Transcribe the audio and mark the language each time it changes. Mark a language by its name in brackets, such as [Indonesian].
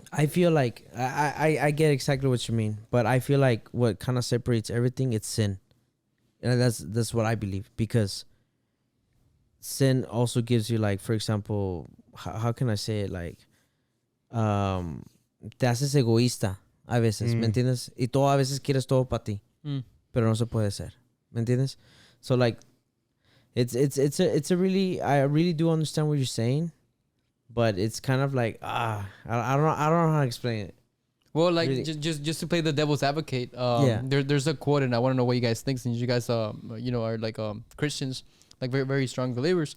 [English] I feel like I get exactly what you mean, but I feel like what kind of separates everything, it's sin, and that's what I believe, because sin also gives you, like, for example, how can I say it, like, [Spanish] te haces egoísta a veces, ¿me entiendes? Y todo a veces quieres todo para ti, pero no se puede ser, ¿me entiendes? [English] So like, it's a really, I really do understand what you're saying, but it's kind of like I don't know how to explain it. Well, like really. just to play the devil's advocate, there's a quote, and I want to know what you guys think, since you guys are like Christians, like very, very strong believers.